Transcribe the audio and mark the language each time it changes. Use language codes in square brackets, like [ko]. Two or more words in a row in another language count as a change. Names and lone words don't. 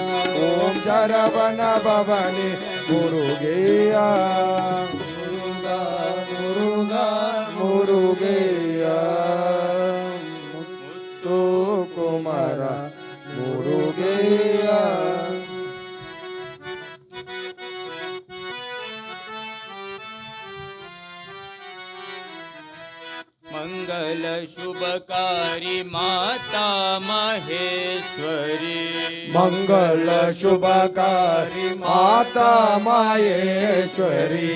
[ta] ஓம் சரவண பவனே முருகையா ஓம் சரவண பவனே முருகையா முருகா முருகையா முத்து குமரா முருகையா [sa] मंगल शुभकारी माता महेश्वरी मंगल शुभकारी माता माहेश्वरी